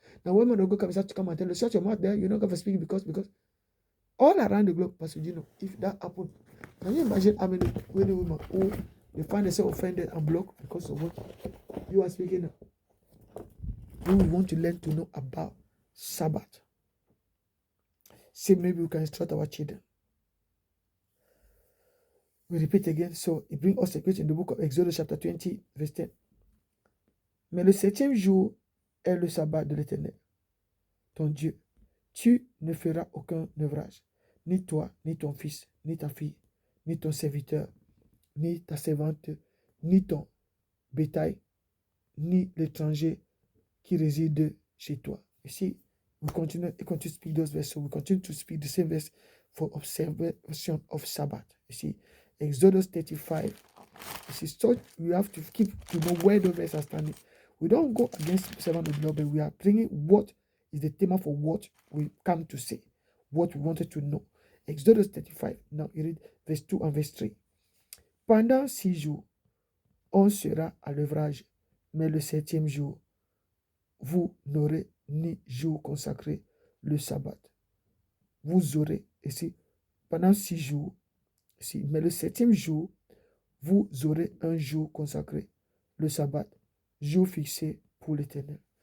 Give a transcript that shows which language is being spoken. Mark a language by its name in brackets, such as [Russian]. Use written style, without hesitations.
[English] Now, when man of God comes to come and tell us, shut your mouth there, you're not going to speak because all around the globe, Pastor Gino, if that happened, can you imagine how many women who they find themselves offended and blocked because of what you are speaking now? We want to learn to know about Sabbath. See, maybe we can instruct our children. We repeat again. So, it brings us a question in the book of Exodus chapter 20, verse 10. [French] Mais le 7e jour est le sabbat de l'Éternel, ton Dieu. Tu ne feras aucun œuvrage, ni toi, ni ton fils, ni ta fille, ni ton serviteur, ni ta servante, ni ton bétail, ni l'étranger qui réside chez toi. Ici, [English] we continue to speak those verses. So we continue to speak the same verse for observation of Sabbath. You see, Exodus 35. You see, so we have to keep to know where the verses are standing. We don't go against servant of the Lord, but we are bringing what is the theme for what we come to say, what we wanted to know. Exodus 35. Now you read verse 2 and verse 3. [French] Pendant 6 jours, on sera à l'œuvrage, mais le 7e jour, vous n'aurez ni jour consacré le sabbat. Vous aurez, ici, pendant 6 jours, ici, mais le 7e jour, vous aurez un jour consacré, le sabbat, jour fixé pour l'Éternel.